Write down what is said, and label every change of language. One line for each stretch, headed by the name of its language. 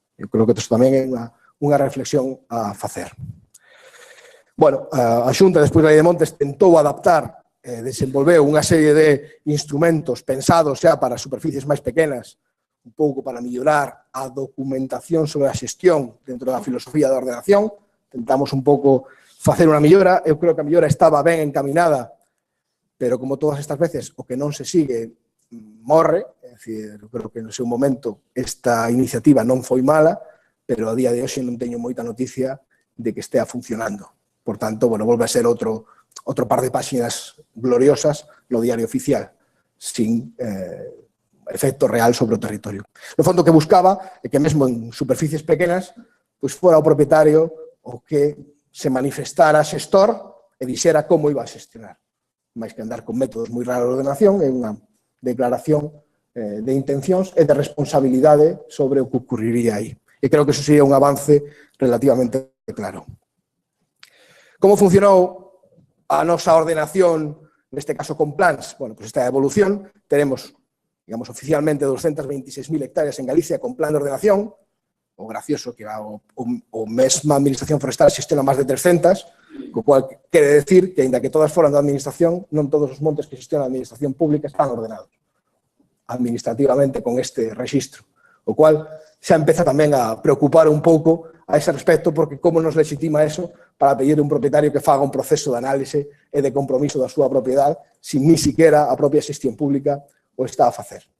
Galician: Eu creo que isto tamén é unha reflexión a facer. Bueno, a Xunta, despois da Lei de Montes, tentou adaptar, desenvolveu unha serie de instrumentos pensados xa para superficies máis pequenas, un pouco para mellorar a documentación sobre a xestión dentro da filosofía da ordenación. Tentamos un pouco facer unha mellora. Eu creo que a mellora estaba ben encaminada, pero como todas estas veces, o que non se sigue morre. É dicir, eu creo que no seu momento esta iniciativa non foi mala, pero a día de hoxe non teño moita noticia de que estea funcionando. Por tanto, bueno, volve a ser outro par de páxinas gloriosas no diario oficial, sin efecto real sobre o territorio. No fondo, o que buscaba é que mesmo en superficies pequenas, pois fora o propietario o que se manifestara xestor e dixera como iba a xestionar. Mais que andar con métodos moi raros de ordenación, é unha declaración de intencións e de responsabilidade sobre o que ocurriría aí. E creo que eso sería un avance relativamente claro. Como funcionou a nosa ordenación, neste caso con plans?
Spanish: Bueno, pues esta evolución, tenemos, digamos, oficialmente 226.000 hectáreas en Galicia con plan de ordenación.
Galician: O gracioso que o mesma Administración Forestal xestiona máis de 300, co cual quere decir que, ainda que todas foran da Administración, non todos os montes que xestiona a Administración Pública están ordenados administrativamente con este rexistro, o cual xa empeza tamén a preocupar un pouco a ese respecto, porque como nos legitima eso para pedir a un propietario que faga un proceso de análise e de compromiso da súa propiedade
Spanish: sin ni siquiera
Galician: a propia xestión pública o está a facer.